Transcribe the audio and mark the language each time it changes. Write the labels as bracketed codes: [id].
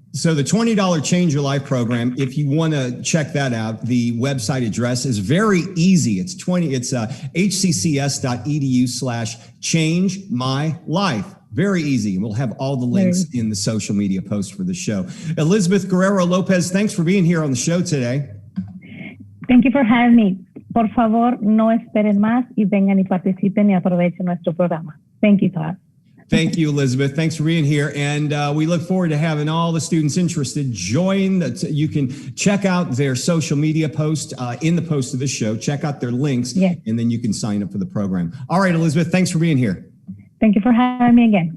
[en] So the $20 Change Your Life program, if you want to check that out, the website address is very easy. It's hccs.edu/changemylife. Very easy. And we'll have all the links in the social media post for the show. Elizabeth Guerrero-Lopez, thanks for being here on the show today. Thank you for having me. [es] Por favor, no esperen más y vengan y participen y aprovechen nuestro programa. [en] Thank you, Todd. Thank you, Elizabeth. Thanks for being here. And we look forward to having all the students interested join. You can check out their social media post in the post of this show. Check out their links, and then you can sign up for the program. All right, Elizabeth, thanks for being here. Thank you for having me again.